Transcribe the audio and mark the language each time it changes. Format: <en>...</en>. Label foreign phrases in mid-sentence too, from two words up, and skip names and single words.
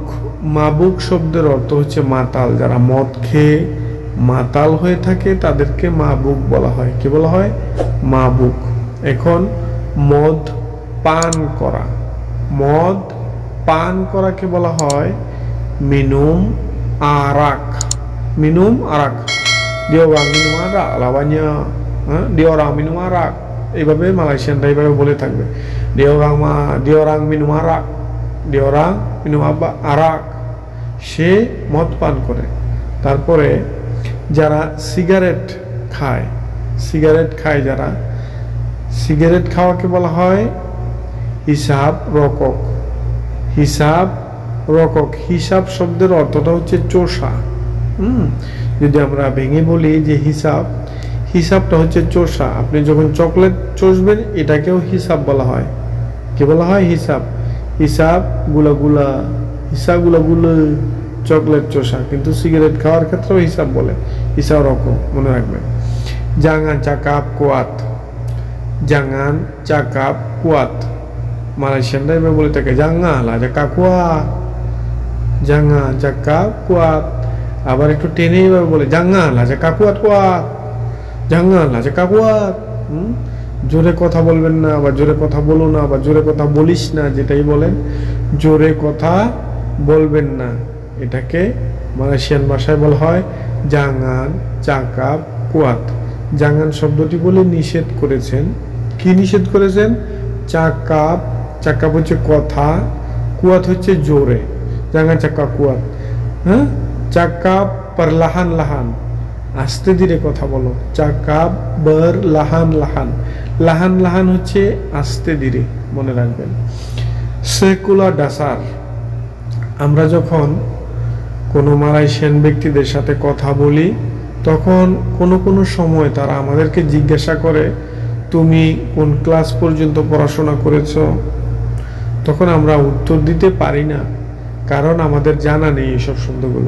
<bn>মাবুক শব্দের অর্থ হচ্ছে মাতাল। যারা মদ খেয়ে মাতাল হয়ে থাকে তাদেরকে মাবুক বলা হয়। কি বলা হয়? মাবুক। এখন মদ পান করা, মদ পান করাকে বলা হয়</bn> <ms>minum arak. Minum arak. Dia orang minum arak lawannya dia orang minum arak.</ms> <bn>এইভাবে মালয়েশিয়ানরা এইভাবে বলে থাকবে,</bn> <ms>dia orang minum arak, dia orang minum arak,</ms> <bn>সে মদ পান করে। তারপরে যারা সিগারেট খায়, যারা সিগারেট খাওয়াকে বলা হয়</bn> <ms>hisap rokok. hisap rokok.</ms> <bn>হিসাব শব্দের অর্থটা হচ্ছে চোষা। যদি আমরা ভেঙে বলি যে হিসাবটা হচ্ছে চোষা। আপনি যখন চকলেট চষবেন এটাকেও হিসাব বলা হয়। কি বলা হয়? হিসাব। হিসাব গুলা চকলেট চোষা, কিন্তু সিগারেট খাওয়ার ক্ষেত্রেও হিসাব বলে।</bn> <ms>hisap rokok,</ms> <bn>মনে রাখবেন।</bn> <ms>jangan cakap kuat, jangan cakap kuat।</ms> <bn>মালয়েশিয়ানরা এভাবে বলে থাকে,</bn> <ms>janganlah cakap kuat, jangan cakap kuat।</ms> <bn>আবার একটু টেনে এভাবে বলে,</bn> <ms>janganlah cakap kuat, janganlah cakap kuat।</ms> <bn>জোরে কথা বলবেন না, বা জোরে কথা বলো না, বা জোরে কথা বলিস না, যেটাই বলেন, জোরে কথা বলবেন না। এটাকে মালয়েশিয়ান ভাষায় বলা হয়</bn> <ms>jangan cakap kuat।</ms> <bn>জাঙ্গান শব্দটি বলে নিষেধ করেছেন। কি নিষেধ করেছেন? চাকাপ। চাকাপ হচ্ছে কথা, কুয়াত হচ্ছে জোরে।</bn> <ms>jangan cakap kuat. Cakap perlahan-lahan,</ms> <bn>আস্তে ধীরে কথা বলো।</bn> <ms>cakap berlahan-lahan,</ms> <bn>lahan-lahan হচ্ছে আস্তে ধীরে, মনে রাখবেন।</bn> <ms>sekolah dasar,</ms> <bn>আমরা যখন কোনো মালয়েশিয়ান ব্যক্তিদের সাথে কথা বলি তখন কোনো সময় তারা আমাদেরকে জিজ্ঞাসা করে তুমি কোন ক্লাস পর্যন্ত পড়াশোনা করেছো, তখন আমরা উত্তর দিতে পারি না, কারণ আমাদের জানা নেই এইসব শব্দগুলো।</bn>